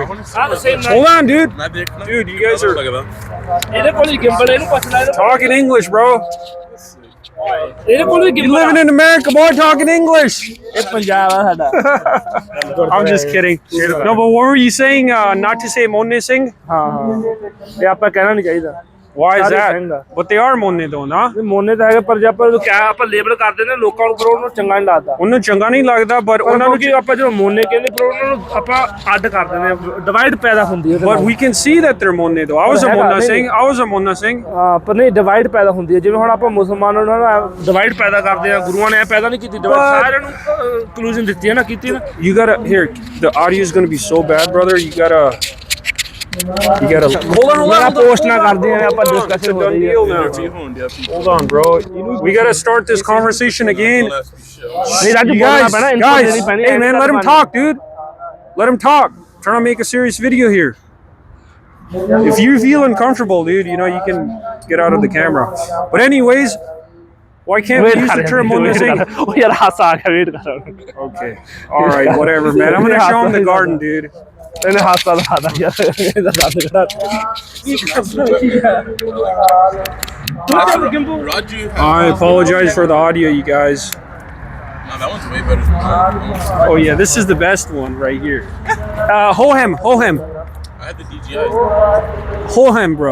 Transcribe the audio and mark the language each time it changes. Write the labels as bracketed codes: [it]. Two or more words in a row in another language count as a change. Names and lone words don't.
[en] Hold on, dude. Dude, you guys are... Talk in English, bro. You living in America, boy, talking English. I'm just kidding. No, but what were you saying? Not to say Monne Singh? Why is that? But they are Monne though, na? [pa] ਮੋਨੇ ਤਾਂ ਹੈਗਾ ਪਰ ਜੇ ਆਪਾਂ ਕਿਆ ਆਪਾਂ ਲੇਬਲ ਕਰਦੇ ਨੇ ਲੋਕਾਂ ਨੂੰ ਪਰ ਉਹਨੂੰ ਚੰਗਾ ਨਹੀਂ ਲੱਗਦਾ ਉਹਨੂੰ ਚੰਗਾ ਨਹੀਂ ਲੱਗਦਾ ਪਰ ਉਹਨਾਂ ਨੂੰ ਕਿ ਆਪਾਂ ਜਦੋਂ ਮੋਨੇ ਕਹਿੰਦੇ ਪਰ ਉਹਨਾਂ ਨੂੰ ਆਪਾਂ ਅੱਡ ਕਰ ਦਿੰਦੇ ਆ ਡਿਵਾਈਡ ਪੈਦਾ ਹੁੰਦੀ ਹੈ [en] But we can see that they're Monne though. I was a Monna Singh. [pa] ਹਾਂ ਪਰ ਨਹੀਂ ਡਿਵਾਈਡ ਪੈਦਾ ਹੁੰਦੀ ਹੈ ਜਿਵੇਂ ਹੁਣ ਆਪਾਂ ਮੁਸਲਮਾਨਾਂ ਨੂੰ ਡਿਵਾਈਡ ਪੈਦਾ ਕਰਦੇ ਆ ਗੁਰੂਆਂ ਨੇ ਇਹ ਪੈਦਾ ਨਹੀਂ ਕੀਤੀ ਡਿਵਾਈਡ ਸਾਰਿਆਂ ਨੂੰ ਕਨਕਲੂਜਨ ਦਿੱਤੀ ਹੈ ਨਾ ਕੀਤੀ ਨਾ [en] You gotta here the audio is going to be so bad brother you gotta hold on [pa] ਪੋਸਟ ਨਾ ਕਰਦੇ ਆ ਆਪਾਂ ਡਿਸਕਸ਼ਨ ਹੋ ਰਹੀ ਹੈ [en] hold on bro we gotta start this conversation again [pa] ਨਹੀਂ ਰਾਜੂ [en] you [pa] ਬੋਲਣਾ ਪੈਣਾ [en] guys hey man let him talk dude let him talk I'm trying to make a serious video here if you feel uncomfortable dude you can get out of the camera but anyways why can't we use the term Monna Singh? [pa] ਉਹ ਯਾਰ ਹਾਸਾ ਆ ਗਿਆ ਵੇਟ ਕਰ [en] Okay all right whatever man I'm gonna show him the garden dude [pa] ਇਹਨੇ ਹਾਸਾ ਦਿਖਾਦਾ ਯਾਰ ਇਹਦਾ ਦੰਦ ਕਢਾ [en] I apologize for the audio you guys. No, that one's way better. Oh yeah, this is the best one right here. Hohem. I had the DJI. Hohem, bro.